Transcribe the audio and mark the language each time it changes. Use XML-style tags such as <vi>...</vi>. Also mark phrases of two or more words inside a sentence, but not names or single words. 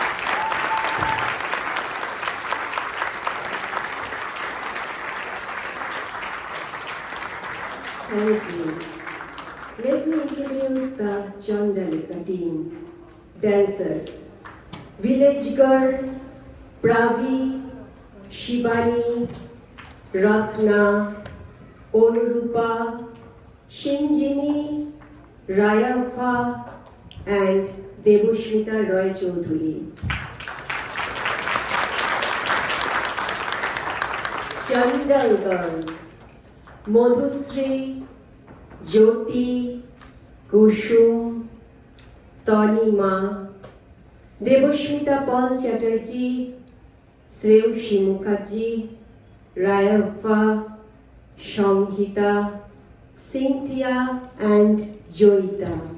<en>Thank you. Let me introduce the Chandalika team, dancers, village girls, Pravi, Shivani, Ratna, Onurupa, Shinjini, Rayappa and Debosmita Roy Chaudhuri. Chandal girls, Madhusri, Jyoti, Kushum, Tanima, Debosmita Paul Chatterjee, Sreushi Mukherjee, Rayappa, Shamhita, Cynthia and Joyita.</en>